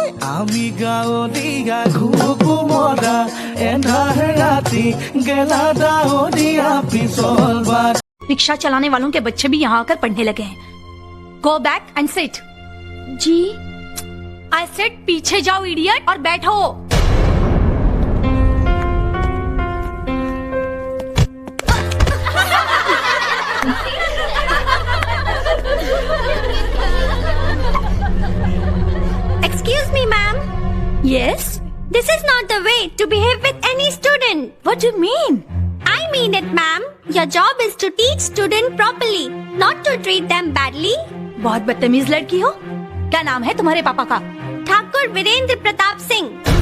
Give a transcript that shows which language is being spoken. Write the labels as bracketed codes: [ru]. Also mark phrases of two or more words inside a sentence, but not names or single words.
[as] আমি গাঁৱলীয়া ঘুকু মৰা এন্ধাৰ ৰাতি গেলা ডাৱৰীয়া পিছল বাট। [hi] रिक्शा चलाने वालों के बच्चे भी यहाँ आकर पढ़ने लगे हैं। [en] Go back and sit. [hi] जी [en] I said [hi] पीछे जाओ इडियट और बैठो। [en] Excuse me, ma'am. Yes? This is not the way to behave with any student. What do you mean? I mean it, ma'am. Your job is to teach student properly, not to treat them badly. [hi] बहुत बदतमीज लड़की हो। क्या नाम है तुम्हारे पापा का? ठाकुर वीरेंद्र प्रताप सिंह।